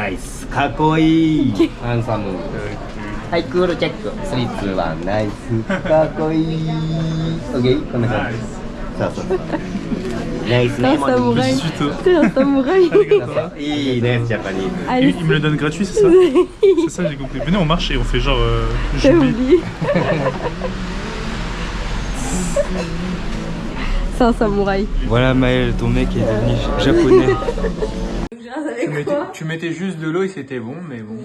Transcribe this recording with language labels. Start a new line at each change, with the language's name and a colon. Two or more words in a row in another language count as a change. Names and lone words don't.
Japanese: ナイスかっこいいハンサムはいクールチェック3、2、1ナイスかっこいい OK こんな感じそうナイスね
French: samouraï. T'es un samouraï.
Japanese: いいねジャパニーズ
French: Allez, Il me le donne gratuit, c'est ça? C'est ça, j'ai compris. Venez, on marche et on fait genre. t'as J'oublie. oublié. C'est un samouraï. Voilà Maël, ton mec est devenu japonais. Tu mettais juste de l'eau et c'était bon, mais bon.